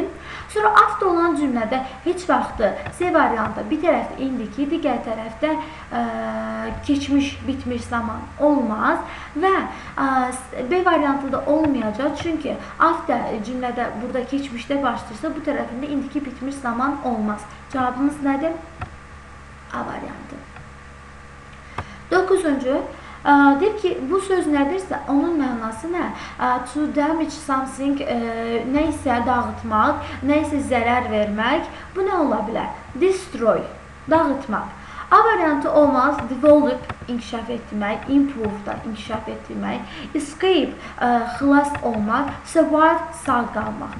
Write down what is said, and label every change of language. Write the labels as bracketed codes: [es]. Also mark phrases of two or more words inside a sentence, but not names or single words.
[az] Sonra after olan cümlədə heç vaxtı C variantı bir tərəfdə indiki, digər tərəfdə keçmiş, bitmiş zaman olmaz və B variantı da olmayacaq. Çünki after cümlədə burada keçmişdə başlayırsa, bu tərəfində indiki, bitmiş zaman olmaz. Cavabımız nədir? A variantı. 9-cu, deyir ki, bu söz nədirsə, onun mənası nə? [en] To damage something, [az] nə isə dağıtmaq, nə isə zərər vermək. Bu nə ola bilər? Destroy, dağıtmaq. A variantı olmaz. Develop, inkişaf etmək, improve da inkişaf etmək, escape, xilas olmaq, survive, sağ qalmaq.